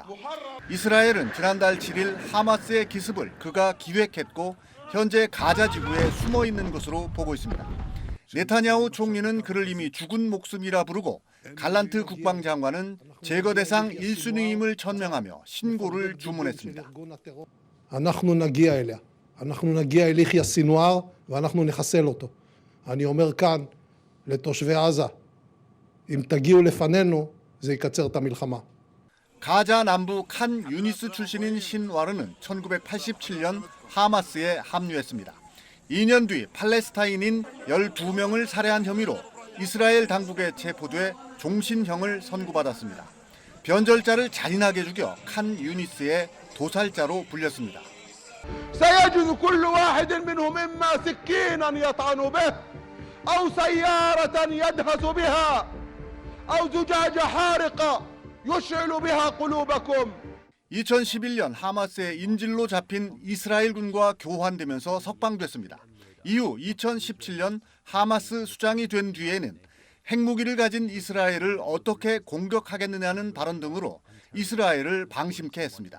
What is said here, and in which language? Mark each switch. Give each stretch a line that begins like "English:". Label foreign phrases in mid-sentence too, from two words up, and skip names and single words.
Korean: 이스라엘은 지난달 7일 하마스의 기습을 그가 기획했고 현재 가자 지구에 숨어 있는 것으로 보고 있습니다. 네타냐후 총리는 그를 이미 죽은 목숨이라 부르고 갈란트 국방장관은 제거 대상 1순위임을 천명하며 신고를 주문했습니다.
Hebrew: אנחנו נגיע אליה. אנחנו נגיע אל יחיא סינואר ואנחנו נחסל אותו. אני אומר כאן לתושבי עזה, אם תגיעו לפנינו זה יקצר את המלחמה.
Korean: 가자 남부 칸 유니스 출신인 신와르는 1987년 하마스에 합류했습니다. 2년 뒤 팔레스타인인 12명을 살해한 혐의로 이스라엘 당국에 체포돼 종신형을 선고받았습니다. 변절자를 잔인하게 죽여 칸 유니스의 도살자로 불렸습니다.
Arabic: سيجد كل واحد منهم إما سكينا يطعن به أو سيارة يدهس بها أو زجاجة حارقة يشعل بها قلوبكم.
Korean: 2011년 하마스의 인질로 잡힌 이스라엘군과 교환되면서 석방됐습니다. 이후 2017년 하마스 수장이 된 뒤에는 핵무기를 가진 이스라엘을 어떻게 공격하겠느냐는 발언 등으로 이스라엘을 방심케 했습니다.